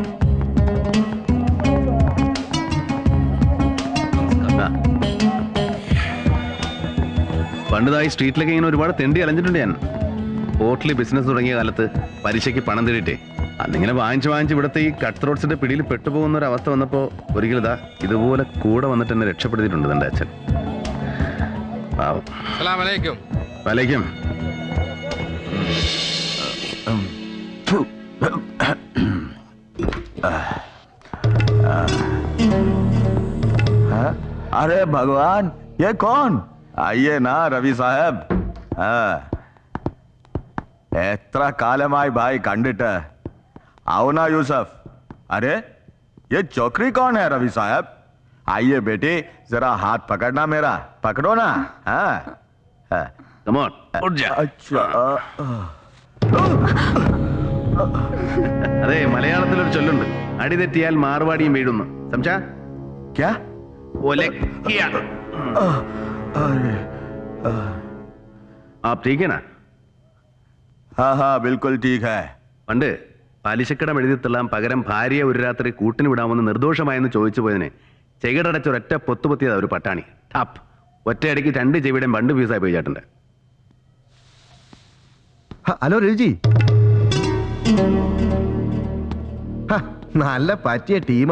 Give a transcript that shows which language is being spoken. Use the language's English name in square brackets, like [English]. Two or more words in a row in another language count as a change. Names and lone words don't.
[Malayalam] പണ്ടിതായി സ്ട്രീറ്റിലൊക്കെ ഇങ്ങനെ ഒരുപാട് തെണ്ടി അലഞ്ഞിട്ടുണ്ട് ഞാൻ. ഹോട്ടലിൽ ബിസിനസ് തുടങ്ങിയ കാലത്ത് പലിശയ്ക്ക് പണം തേടിയിട്ടേ അന്നിങ്ങനെ വാങ്ങിച്ച് ഇവിടുത്തെ ഈ [English] cut throats [Malayalam] പിടിയിൽ പെട്ടുപോകുന്ന ഒരു അവസ്ഥ വന്നപ്പോ ഒരിക്കലും ഇതുപോലെ കൂടെ വന്നിട്ട് എന്നെ രക്ഷപ്പെടുത്തിയിട്ടുണ്ട് എന്റെ അച്ഛൻ. വലൈക്കും. [Hindi] अरे भगवान, ये कौन? आइए ना रवि साहब. [Malayalam] എത്ര കാലമായി ഭായ് കണ്ടിട്ട്. [Hindi] आओ ना यूसुफ. अरे ये चौकरी कौन है रवि साहब? आइए बेटी, जरा हाथ पकड़ना मेरा. पकड़ो ना. [English] Come on, [Hindi] उठ जा. अच्छा. [Malayalam] അതെ, മലയാളത്തിലൊരു ചൊല്ലുണ്ട്, അടി തെറ്റിയാൽ മാർവാടിയും വീഴുന്നു. സംസാ [Hindi] क्या? आप ठीक है ना? हाँ हाँ बिल्कुल ठीक है. [Malayalam] പണ്ട് പലിശക്കടം എഴുതിത്തള്ളാൻ പകരം ഭാര്യയെ ഒരു രാത്രി കൂട്ടിന് വിടാമെന്ന് നിർദോഷമായെന്ന് ചോദിച്ചു പോയതിനെ ചെകിടടച്ച ഒരൊറ്റ പൊത്തുപൊത്തിയതാ ഒരു പട്ടാണി. ടാപ്പ് ഒറ്റയടിക്ക് 2 ചെവിയുടെയും 2 പീസായി പോയി ചേട്ടൻ്റെ. ഹലോ രവിജി. നല്ല പറ്റിയ ടീമാ.